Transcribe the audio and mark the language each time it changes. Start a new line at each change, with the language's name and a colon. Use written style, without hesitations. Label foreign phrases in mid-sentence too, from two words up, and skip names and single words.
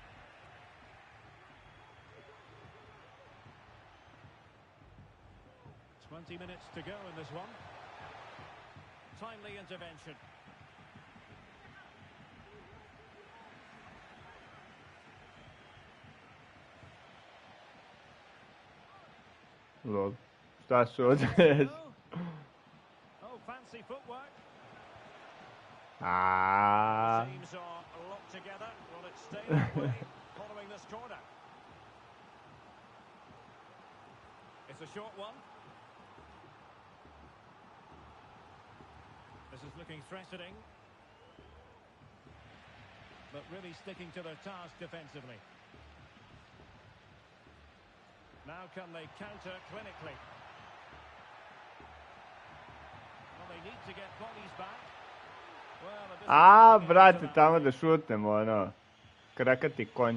English: 20 minutes to go in this one. Timely intervention. Lol.
Serbian: Šta su ovdje?
English: Oh, fancy footwork. Aaaa. Teams are locked together. Will it stay that way following this corner? It's a short one. This is looking threatening. But really sticking to their task defensively. Now can they counter clinically? Well, they need to get bodies back. A,
Serbian: brate, tamo da šutnemo, ono. Krakati konj.